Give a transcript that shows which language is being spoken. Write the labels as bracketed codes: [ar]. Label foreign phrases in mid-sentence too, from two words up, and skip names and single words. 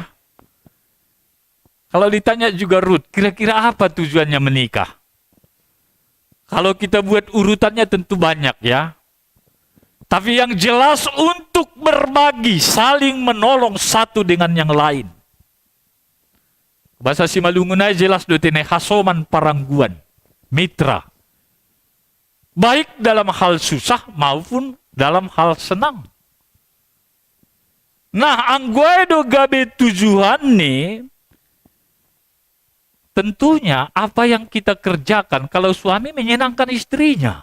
[id] Kalau ditanya juga Ruth, kira-kira apa tujuannya menikah? Kalau kita buat urutannya tentu banyak ya. Tapi yang jelas untuk berbagi, saling menolong satu dengan yang lain. Bahasa Simalungun aja jelas [bts] dotene hasoman parangguan, [id] mitra. Baik dalam hal susah maupun dalam hal senang. Nah, [bts] anggoedo gabe [id] tujuan nih, tentunya apa yang kita kerjakan kalau suami menyenangkan istrinya.